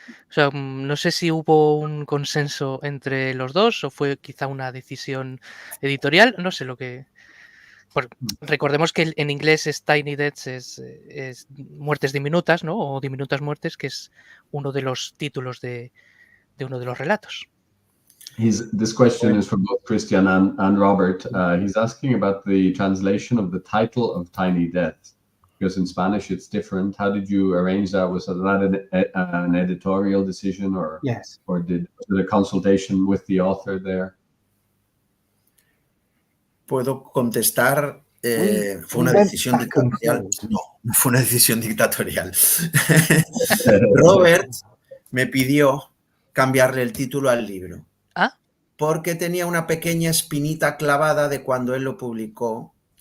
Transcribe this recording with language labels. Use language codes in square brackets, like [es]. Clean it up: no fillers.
[es] O sea, no sé si hubo un consenso entre los dos o fue quizá una decisión editorial, no sé lo que... Recordemos que en inglés es Tiny Deaths, es muertes diminutas, ¿no? O diminutas muertes, que es uno de los títulos de uno de los relatos. [en] This question is for both Christian and Robert. He's asking about the translation of the title of Tiny Death, because in Spanish it's different. How did you arrange that? Was that an editorial decision, or yes, or was it a consultation with the author there? [es] Puedo contestar. Fue una decisión dictatorial. No fue una decisión dictatorial. Robert me pidió cambiarle el título al libro. ¿Ah? Porque tenía una pequeña espinita clavada de cuando él lo publicó.